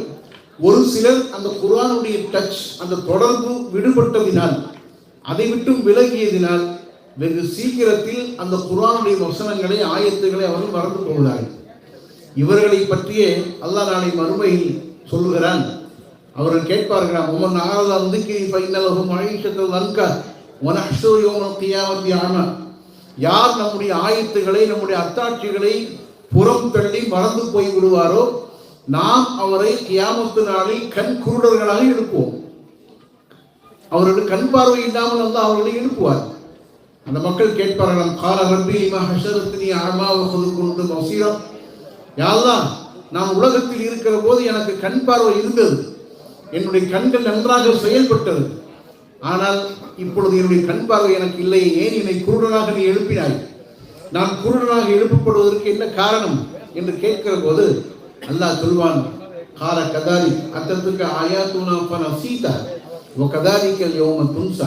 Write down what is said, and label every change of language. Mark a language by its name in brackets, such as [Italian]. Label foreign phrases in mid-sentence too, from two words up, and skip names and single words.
[Tamil] ஒரு சிலர் அந்த குர்ஆனுடைய டச், அந்த தொடர்பு விடுபட்டதினால், அதை விட்டும் விலகியதினால் வெகு சீக்கிரத்தில் அந்த குர்ஆனுடைய வசனங்களை ஆயத்துக்களை அவர்கள் மறந்து கொள்கிறார்கள். இவர்களை பற்றியே அல்லாஹ் நாளை மறுமையில் சொல்லுகிறான். அவர்கள் கேட்பார்களாம், [Arabic] ومن أعرض ذِكْرِي فَإِنَّ لَهُ مَعِيشَةً ضَنْكًا وَنَحْشُرُهُ يَوْمَ الْقِيَامَةِ أَعْمَى. [Tamil] யார் நம்முடைய ஆயத்துக்களை நம்முடைய அத்தாட்சிகளை புறம் தள்ளி மறந்து போய் விடுவாரோ நாம் அவரை கியாமத்து நாளில் கண் குருடர்களாக எழுப்புவோம். அவர்களுக்கு கண் பார்வை இல்லாமல் வந்து அவர்களை எழுப்புவார். அந்த மக்கள் கேட்பார்களாம், [Arabic] قَالَ رَبِّي لِمَ حَشَرْتَنِي أَعْمَى وَقَدْ كُنْتُ بَصِيرًا. [Tamil] யா அல்லாஹ், நான் உலகத்தில் இருக்கிற போது எனக்கு கண் பார்வை இருந்தது, என்னுடைய கண்கள் நன்றாக செயல்பட்டது. ஆனால் இப்பொழுது என்னுடைய கண் பார்வை எனக்கு இல்லை, ஏன் என்னை குருடனாக நீ எழுப்பினாய்? நான் குருடனாக எழுப்பப்படுவதற்கு என்ன காரணம் என்று கேட்கிற போது அல்லாஹ் சொல்வான், [Arabic] قال كذلك أتتك آياتنا فنسيتها وكذلك اليوم تنسى.